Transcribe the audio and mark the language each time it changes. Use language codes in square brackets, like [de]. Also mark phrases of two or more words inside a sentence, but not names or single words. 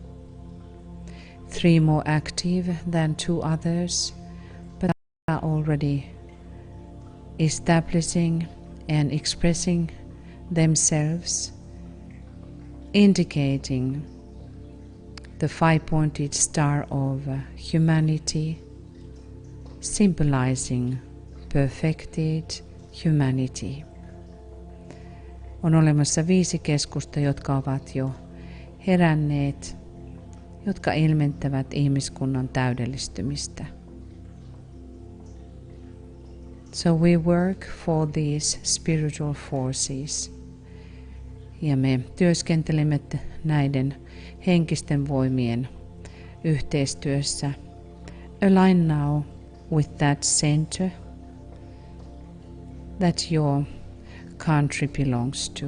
[en] 3 more active than 2 others, but are already establishing and expressing themselves, indicating the 5-pointed star of humanity, symbolizing perfected humanity. [fi] On olemassa 5 keskusta, jotka ovat jo heränneet, jotka ilmentävät ihmiskunnan täydellistymistä. [en] So we work for these spiritual forces. [fi] Ja me työskentelemme näiden henkisten voimien yhteistyössä. [en] Align now with that center that your country belongs to.